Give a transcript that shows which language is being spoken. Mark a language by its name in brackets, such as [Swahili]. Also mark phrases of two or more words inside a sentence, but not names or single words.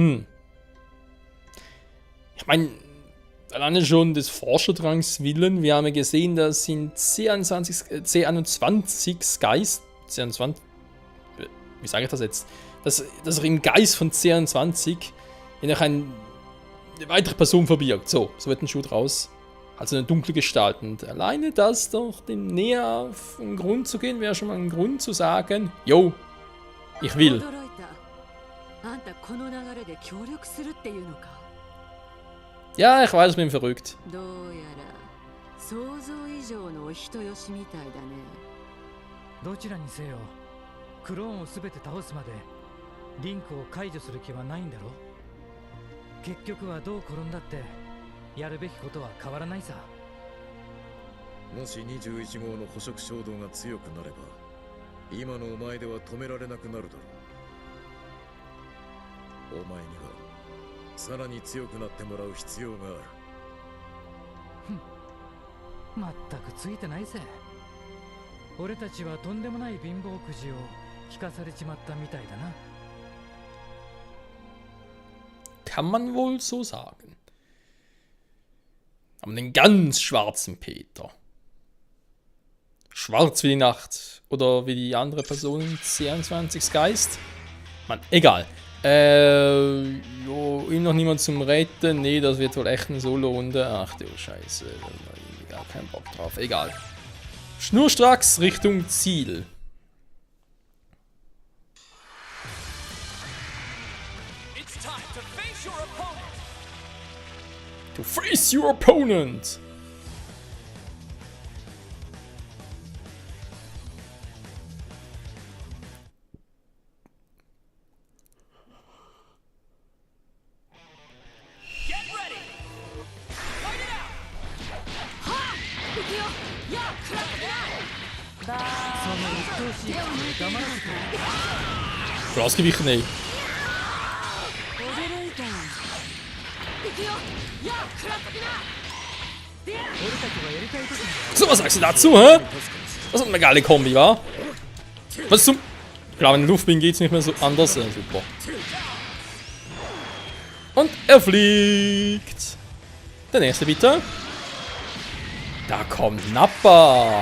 [German] Ich meine, alleine schon des Forscherdrangs willen, wir haben ja gesehen, dass in C21 Geist, C21, wie sage ich das jetzt, dass er im Geist von C21 noch eine weitere Person verbirgt. So wird ein Schuh draus. Also eine dunkle Gestalt. Und alleine das doch dem näher auf den Grund zu gehen, wäre schon mal ein Grund zu sagen, yo, ich will. [Japanese] 驚いた。あんたこの流れで協力するっていうのか。 [German] Ja, ich weiß, ich bin verrückt. [Japanese] どうやら想像以上のお人よしみたいだね。どちらにせよクローンを全て倒すまでリンクを解除する気はないんだろ。結局はどう転んだってやるべきことは変わらないさ。もし21号の捕食衝動が強くなれば今のお前では止められなくなるだろう。お前にはさらに強くなってもらう必要がある。まったくついてないぜ。俺たちはとんでもない貧乏くじを聞かされちまったみたいだな。 [German] Kann man wohl so sagen. Aber den ganz schwarzen Peter. Schwarz wie die Nacht. Oder wie die andere Person in C21 Geist. Mann, egal. Jo, ihm noch niemand zum Retten. Nee, das wird wohl echt eine Solo-Runde. Ach du Scheiße. Da hab ich gar keinen Bock drauf. Egal. Schnurstracks Richtung Ziel. [English] To face your opponent! Get ready! Fight it out! [Japanese] 行くよ。やあ、クラックだ。その鬱陶しい口で黙らせてくれ。 [German] Ausgewichen, ey. [Japanese] 驚いた。行くよ。やあ、クラックだ。俺たちはやりたい時に [German] So, was sagst du dazu, hä? Das ist eine geile Kombi, wa? Was zum... Klar, wenn du Luft bin, geht's nicht mehr so anders. Super. Und er fliegt. Der nächste bitte. Da kommt Nappa.